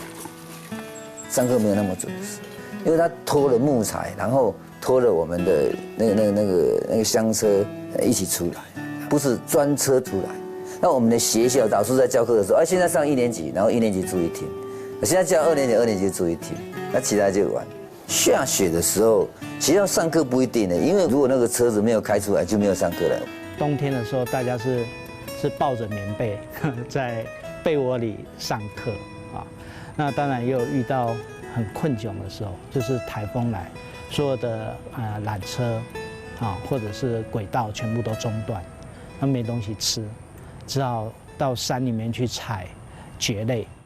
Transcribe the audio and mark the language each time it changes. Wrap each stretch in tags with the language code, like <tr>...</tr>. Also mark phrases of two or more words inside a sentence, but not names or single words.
<zh>上課沒有那麼準時，因為他拖了木材，然後拖了我們的那個箱車一起出來，不是專車出來。那我們的學校老師在教課的時候，現在上1年級，然後1年級住一天，現在教2年級，2年級住一天，那其他就玩。下雪的時候，學校上課不一定的，因為如果那個車子沒有開出來，就沒有上課了。冬天的時候，大家是抱着棉被在被窩裡上課啊。那當然也有遇到很困窘的時候，就是颱風來，所有的纜車啊或者是軌道全部都中斷，那沒東西吃，只好到山裡面去採蕨類。</zh>